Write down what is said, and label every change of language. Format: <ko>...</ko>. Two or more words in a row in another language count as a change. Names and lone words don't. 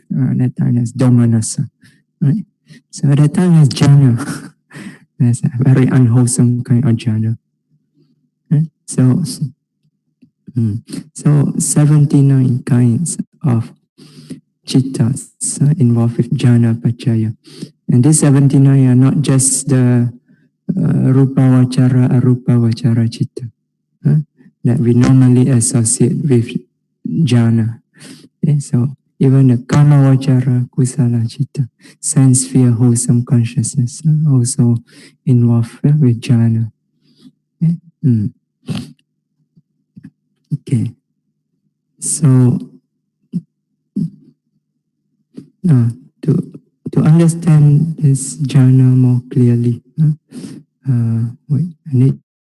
<en>That time that's domanasa, right? So at that time that's jhana. That's a very unwholesome kind of jhana. So 79 kinds of chittas involved with</en> <pa>jhana pachaya.</pa> <en>And these 79 are not just the</en> <pa>rupa vachara, arupa vachara chitta</pa> <en>that we normally associate with jhana. Okay, so even the</en> <pa>kama vachara, kusala chitta,</pa> <en>sense sphere, wholesome consciousness also involved with jhana. Okay. Okay. So to understand this jhana more clearly, wait, I need.</en>